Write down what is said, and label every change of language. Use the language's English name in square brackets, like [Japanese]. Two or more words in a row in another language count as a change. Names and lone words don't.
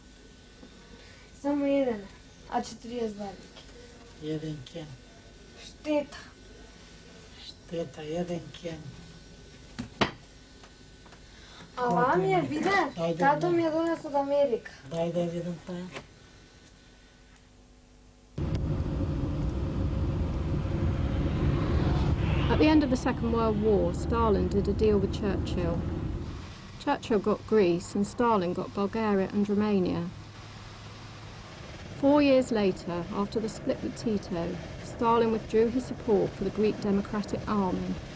[Macedonian] Само еден, а 40 велики. Еден кен. Штета. Штета, еден кен. А ова ми е виден, тато ми е донес од Америка. Дај да видам таа. [English] At the end of the Second World War, Stalin did a deal with Churchill. Churchill got Greece and Stalin got Bulgaria and Romania. 4 years later, after the split with Tito, Stalin withdrew his support for the Greek Democratic Army.